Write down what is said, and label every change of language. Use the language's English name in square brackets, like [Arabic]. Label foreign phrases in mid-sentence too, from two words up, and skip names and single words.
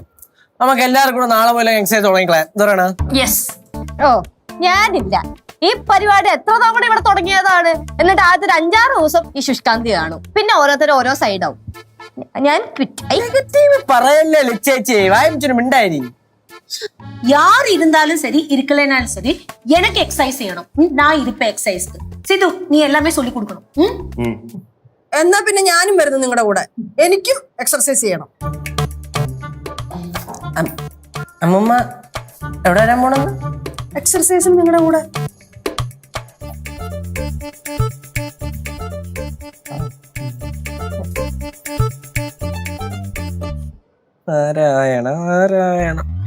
[Malayalam] നമുക്ക് എല്ലാവർക്കും കൂടെ നാളെ പോലെ എക്സസൈസ് തുടങ്ങിക്കളെ. എന്താണ്? യെസ്. ഓ, ഞാനില്ല. ഈ പരിപാടി എത്ര തവണ ഇവിടെ തുടങ്ങിയതാണ്. എന്നിട്ട് ആദ്യത്തെ 5-6 ദിവസം ഈ ശുഷ്കാന്തി കാണും, പിന്നെ ഓരോരുത്തരും ഓരോ സൈഡാവും. ഞാൻ പറയല്ലേ ലച്ചേച്ചി, വായിച്ചൊരു മിണ്ടായി. [Tamil] யார் இருந்தாலும் சரி, இருக்கலைனாலும் சரி, எனக்கு எக்ஸசைஸ் செய்யணும். நான் இருப்பேன் எக்ஸசைஸ்க்கு. சிது, நீ எல்லாமே சொல்லி கொடுக்கணும். [Malayalam] എന്നാ പിന്നെ ഞാനും വരുന്നു നിങ്ങളുടെ കൂടെ. എനിക്കും എക്സർസൈസ് ചെയ്യണം. അമ്മമ്മ എവിടെ വരാൻ പോണെന്ന്? എക്സർസൈസിന് നിങ്ങളുടെ കൂടെ. നാരായണ നാരായണ.